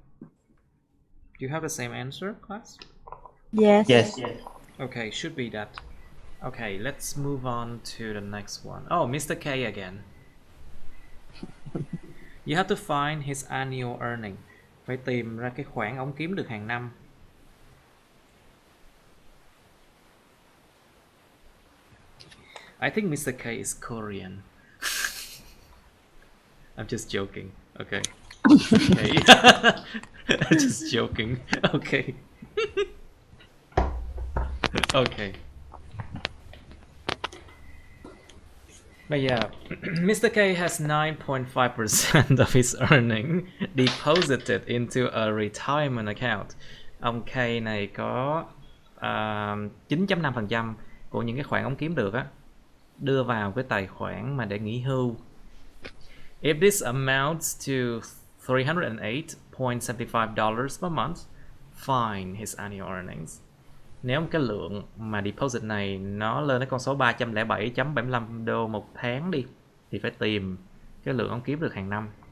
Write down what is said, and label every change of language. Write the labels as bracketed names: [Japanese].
[English] Do you have the same answer, class? Yes. Okay, should be that. Okay, let's move on to the next one. Oh, Mr. K again. You have to find his annual earning. [Vietnamese] Phải tìm ra cái khoản ông kiếm được hàng năm. [English] I think Mr. K is Korean. I'm just joking. Okay. Okay. I'm just joking. Okay. Okay. But yeah, Mr. K has 9.5% of his earning deposited into a retirement account. [Vietnamese] Ông K này có 9.5% của những cái khoản ông kiếm được á đưa vào cái tài khoản mà để nghỉ hưu. [English] If this amounts to $308.75 per month, find his annual earnings. [Vietnamese] Nếu cái lượng mà deposit này nó lên đến con số 307.75 đô một tháng đi thì phải tìm cái lượng ông kiếm được hàng năm.